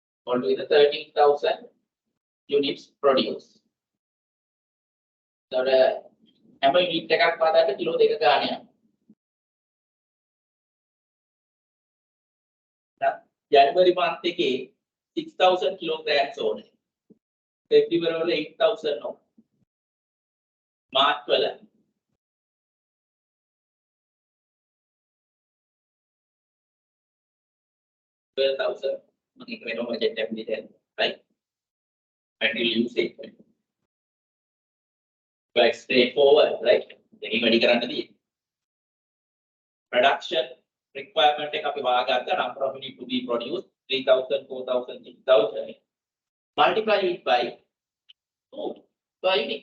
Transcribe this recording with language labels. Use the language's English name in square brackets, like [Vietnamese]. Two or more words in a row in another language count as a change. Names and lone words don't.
[English] altogether 13,000 units produced. [Sinhala] So හැම unit එකක් පාදන්න කිලෝ 2 ගාණක්. January month එකේ 6,000 kilograms ඕනේ. February වල 8,000 ඕනේ. March වල 12,000. මම එක වෙනම budget එකක් දීලා right? [English] Material usage. Quite straightforward, right? [Sinhala] දෙකෙන් වැඩි කරන්න තියෙන්නේ. [English] Production requirement [Sinhala] එක අපි වාගත්තා [English] number of units to be produced [Sinhala] 3,000, 4,000, 6,000. [English] Multiply it by 2 per unit.